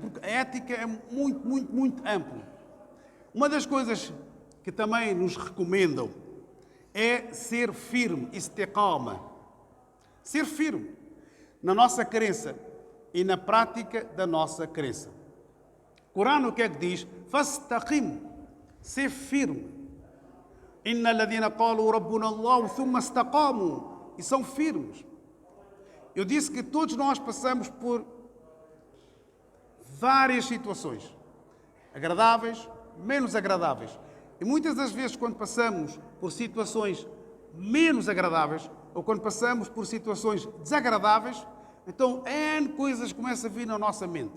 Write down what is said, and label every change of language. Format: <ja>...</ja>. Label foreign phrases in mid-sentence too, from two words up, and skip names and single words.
<pt>Porque a ética é muito ampla. Uma das coisas que também nos recomendam é ser firme, istiqama. Ser firme na nossa crença e na prática da nossa crença. O Corão o que é que diz? Fastaqim, ser firme.</pt> <ar>إن الذين قالوا ربنا الله ثم استقاموا,</ar> <pt>e são firmes. Eu disse que todos nós passamos por várias situações, agradáveis, menos agradáveis. E muitas das vezes, quando passamos por situações menos agradáveis, ou quando passamos por situações desagradáveis, então N coisas começam a vir na nossa mente.</pt>